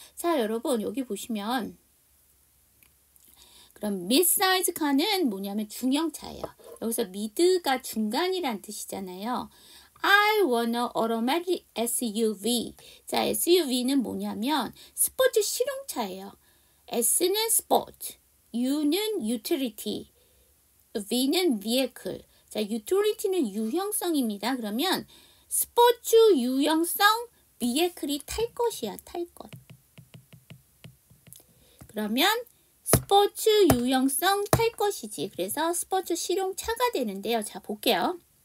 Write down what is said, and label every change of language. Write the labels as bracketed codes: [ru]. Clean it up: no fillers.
[ko] 자, 여러분 여기 보시면 그럼 mid-size car는 뭐냐면 중형차예요. 여기서 mid가 중간이란 뜻이잖아요. [en] I want a automatic SUV. [ko] 자, SUV는 뭐냐면 스포츠 실용차예요. S는 스포츠, U는 utility, V는 vehicle. 자, utility는 유형성입니다. 그러면 스포츠 유형성 vehicle이 탈 것이야, 탈 것. 그러면 스포츠 유형성 탈 것이지. 그래서 스포츠 실용차가 되는데요. 자, 볼게요.